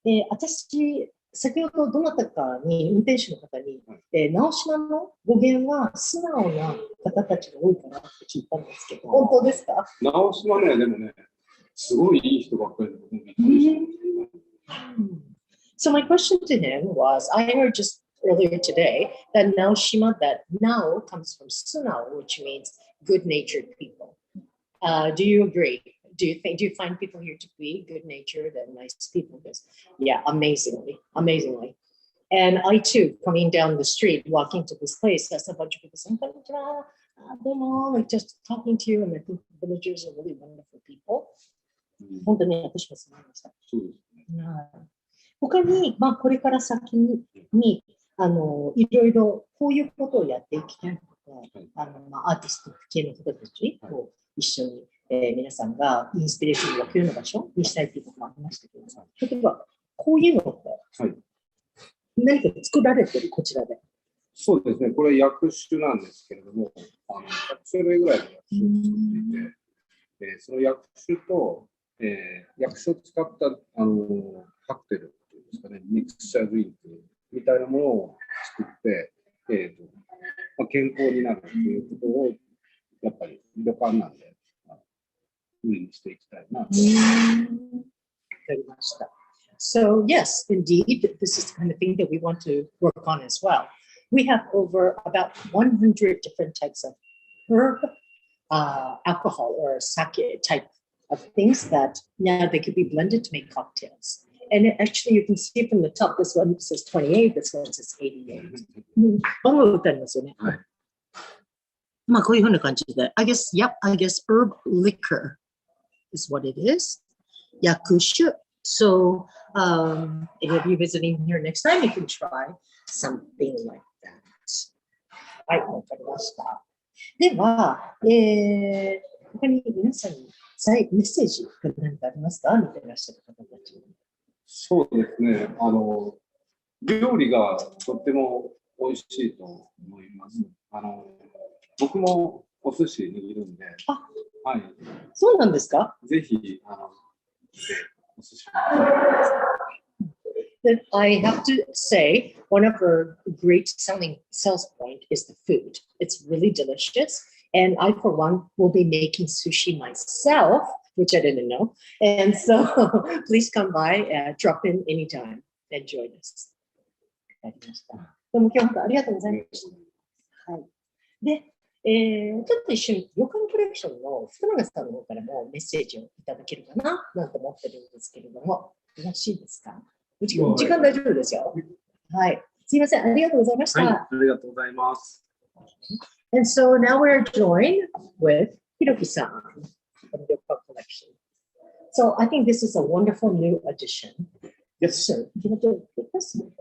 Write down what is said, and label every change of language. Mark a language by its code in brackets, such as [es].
[ja] 私、先ほどどなたかに、運転手の方に、直島の語源は素直な方たちが多いかなって聞いたんですけど、本当ですか？直島ね、でもね、すごいいい人ばっかりで、びっくりした。 [en] So my question to him was, I heard just earlier today that Naoshima, that Nao comes from Sunao, which means good-natured people. Do you agree? Do you find people here to be good-natured and nice people? Because, yeah, amazingly. And I too, coming down the street, walking to this place, there's a bunch of people saying, like just talking to you, and I think the villagers are really wonderful people. [ja] 本当に私もそう思いました。他に、これから先にいろいろこういうことをやっていきたいとか、アーティスト系の方たちと一緒に、皆さんがインスピレーションを分けるの場所にしたいということもありましたけど、例えばこういうのって何か作られてるこちらで。そうですね、これ薬種なんですけれども、100種類ぐらいの薬種を作っていて、その薬種と、薬種を使ったカクテルっていうんですかね、ミクスチャードリンクみたいなものを作って、健康になるということをやっぱり旅館なんで売りにしていきたいなと。わかりました。 [en] So yes, indeed, this is the kind of thing that we want to work on as well. We have over about 100 different types of herb, alcohol or sake type of things that now they could be blended to make cocktails. And actually, you can see from the top, this one says 28, this one says 88. [ja] 番号打ってありますよね。こういうふうな感じで、 [en] I guess herb liquor is what it is. [ja] 薬酒. [en] So, if you're visiting here next time, you can try something like that. [ja] はい、わかりました。では、他に皆さんにメッセージが何かありますか？見てらっしゃる方たちに。そうですね。料理がとっても美味しいと思います。僕もお寿司握るんで、はい。そうなんですか？ぜひ、お寿司。 [en] That I have to say, one of her great sales point is the food. It's really delicious. And I, for one, will be making sushi myself, which I didn't know. And so please come by and drop in anytime and join us. [ja] わかりました。どうも今日本当ありがとうございました。はい。で、ちょっと一緒にヨカンコレクションの福永さんの方からもメッセージをいただけるかななんて思ってるんですけれども、よろしいですか？時間大丈夫ですよ。はい。すいません。ありがとうございました。はい。ありがとうございます。 [en] And so now we're joined with Hiroki-san from the Yokan collection. So I think this is a wonderful new addition. Yes. Sir, do you want to take this?